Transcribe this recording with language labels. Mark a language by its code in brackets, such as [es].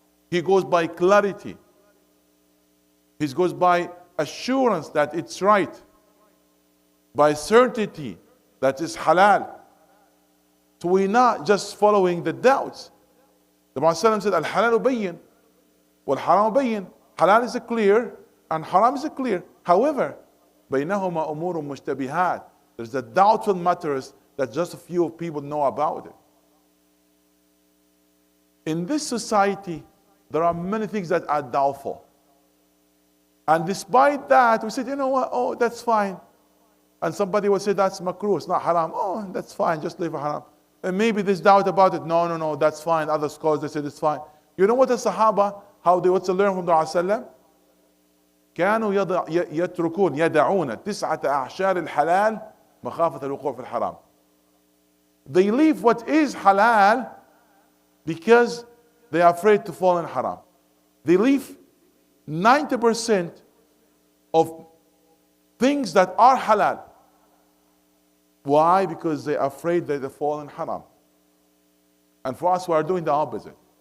[en] He goes by clarity. He goes by assurance that it's right. By certainty that it's halal. So we're not just following the doubts. The Prophet said, [ar] Al-halal bayyin, wal-haram bayyin. [en] Halal is clear, and haram is clear. However, [ar] بينهما أمور مشتبهات. [en] There's the doubtful matters that just a few people know about it. In this society, there are many things that are doubtful. And despite that, we said, you know what? Oh, that's fine. And somebody will say, that's makruh, it's not haram. Oh, that's fine, just leave it haram. And maybe there's doubt about it. No, that's fine. Other scholars, they said it's fine. You know what the Sahaba, how they want to learn from the Prophet? [ar] كانوا يتركون يدعون تسعة أعشار الحلال مخافة الوقوع في الحرام. [en] They leave what is halal because they are afraid to fall in haram. They leave 90% of things that are halal. Why? Because they are afraid that they fall in haram. And for us, we are doing the opposite.